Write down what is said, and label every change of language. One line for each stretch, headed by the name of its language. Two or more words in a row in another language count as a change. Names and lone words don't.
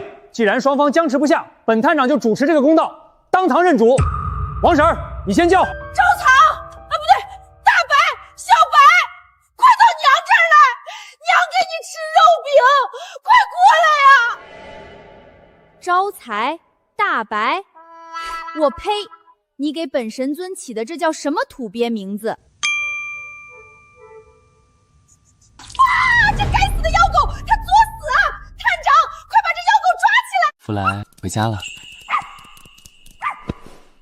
Chinese: 既然雙方僵持不下，本探長就主持這個公道，當堂認主。王嬸，你先叫。周草啊，不對，大白、小白，快到娘這兒來，娘給你吃肉餅，快過來呀！招財、大白，我呸！你給本神尊起的這叫什麼土鱉名字？啊！這該死的妖狗，它作死啊！探長，快把這妖狗抓起來！福來回家了。